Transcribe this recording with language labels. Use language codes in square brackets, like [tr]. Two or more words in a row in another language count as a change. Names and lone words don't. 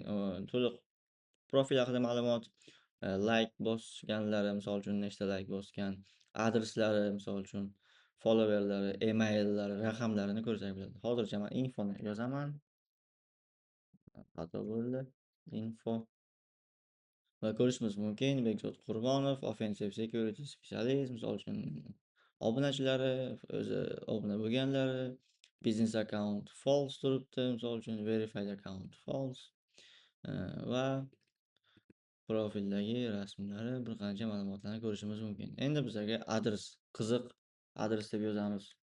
[uz] To'liq profil haqida ma'lumot, like bosganlari, misol uchun nechta like bosgan, adreslari, misol uchun followerlari, emaillari, raqamlarini ko'rsak bo'ladi. Hozircha men infoni yozaman. Xato bo'ldi. Info va ko'rishimiz mumkin. Bekzod Qurbonov, [en] offensive security specialist, [uz] misol uchun obunachilari, o'zi obuna bo'lganlari, [en] business account false [uz] turibdi, misol uchun [en] verified account false [uz] va profildagi rasmlari, bir qancha ma'lumotlarni ko'rishimiz mumkin. Endi bizaga adres, qiziq adres deb yozamiz.